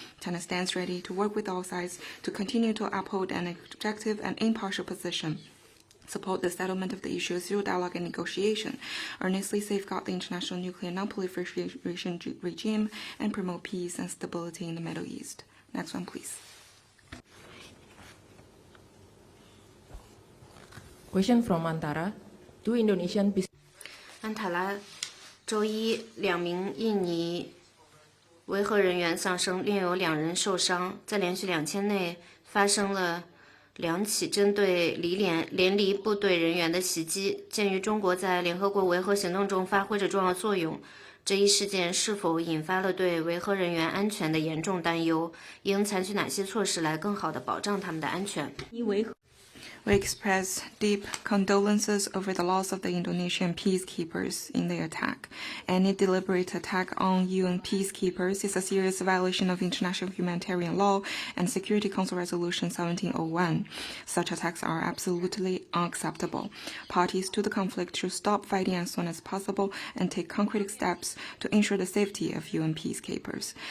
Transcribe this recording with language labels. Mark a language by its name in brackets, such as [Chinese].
[English] China stands ready to work with all sides to continue to uphold an objective and impartial position, support the settlement of the issue through dialogue and negotiation, earnestly safeguard the international nuclear non-proliferation regime, and promote peace and stability in the Middle East. Next one, please. Question from Antara. Two Indonesian business. [Chinese] 安塔拉周一2名印尼维和人员丧生，另有2人受伤。在连续2天内发生了2起针对联黎部队人员的袭击。鉴于中国在联合国维和行动中发挥着重要作用，这一事件是否引发了对维和人员安全的严重担忧？应采取哪些措施来更好地保障他们的安全？ [English] We express deep condolences over the loss of the Indonesian peacekeepers in the attack. Any deliberate attack on UN peacekeepers is a serious violation of international humanitarian law and Security Council Resolution 1701. Such attacks are absolutely unacceptable. Parties to the conflict should stop fighting as soon as possible and take concrete steps to ensure the safety of UN peacekeepers.